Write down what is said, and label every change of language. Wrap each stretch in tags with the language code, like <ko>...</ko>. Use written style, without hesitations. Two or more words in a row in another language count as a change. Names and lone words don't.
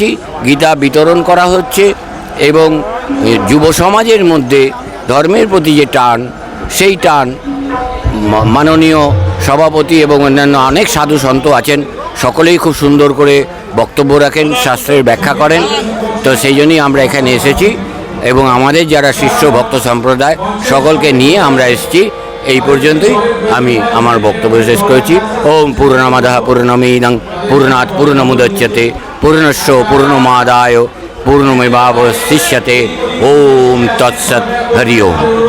<bn>গীতা বিতরণ করা হচ্ছে এবং যুব সমাজের মধ্যে ধর্মের প্রতি যে টান, সেই টান মাননীয় সভাপতি এবং অন্যান্য অনেক সাধু সন্ত আছেন, সকলেই খুব সুন্দর করে বক্তব্য রাখেন, শাস্ত্রের ব্যাখ্যা করেন। তো সেই জন্যই আমরা এখানে এসেছি এবং আমাদের যারা শিষ্য ভক্ত সম্প্রদায়, সকলকে নিয়ে আমরা এসেছি। এই পর্যন্তই আমি আমার বক্তব্য শেষ করেছি।</bn> <sa>ওম পূর্ণমাদাঃ পূর্ণমিদং পূর্ণাৎ পূর্ণমুদচ্যতে পূর্ণস্য পূর্ণমাদায় পূর্ণমেবাবশিষ্যতে। ওম তৎসৎ। হরি ওম।</sa>